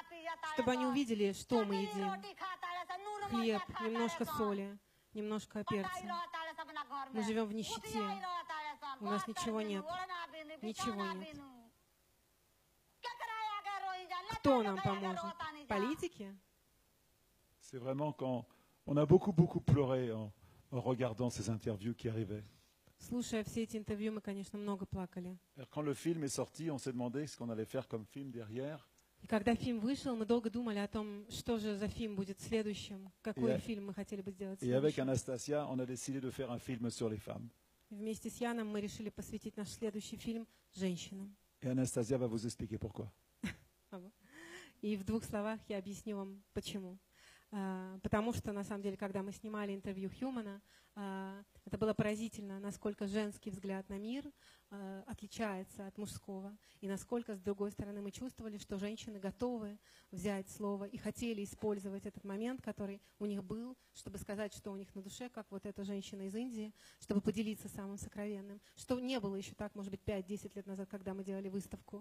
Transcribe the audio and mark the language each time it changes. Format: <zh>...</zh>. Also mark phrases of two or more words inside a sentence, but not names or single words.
<ru>Чтобы они увидели, что мы едим. Хлеб, немножко соли, немножко перца. Мы живем в нищете. У нас ничего нет. Ничего нет. Кто нам поможет? Политики?</ru> <fr>C'est vraiment quand on a beaucoup pleuré en regardant ces interviews qui arrivaient.</fr> <ru>Слушая все эти интервью, мы, конечно, много плакали.</ru> <fr>Quand le film est sorti, on s'est demandé ce qu'on allait faire comme film derrière.</fr> <ru>И когда фильм вышел, мы долго думали о том, что же за фильм будет следующим, какой фильм мы хотели бы сделать</ru> <fr>Et avec</fr> <ru>следующим.</ru> <fr>Anastasia, on a décidé de faire un film sur les femmes.</fr> <ru>И вместе с Яном мы решили посвятить наш следующий фильм женщинам.</ru> <fr>Et Anastasia va vous expliquer pourquoi.</fr> <ru>И в двух словах я объясню вам, почему. Потому что, на самом деле, когда мы снимали интервью Хьюмана, это было поразительно, насколько женский взгляд на мир отличается от мужского, и насколько, с другой стороны, мы чувствовали, что женщины готовы взять слово и хотели использовать этот момент, который у них был, чтобы сказать, что у них на душе, как вот эта женщина из Индии, чтобы поделиться самым сокровенным, что не было еще так, может быть, 5-10 лет назад, когда мы делали выставку.</ru>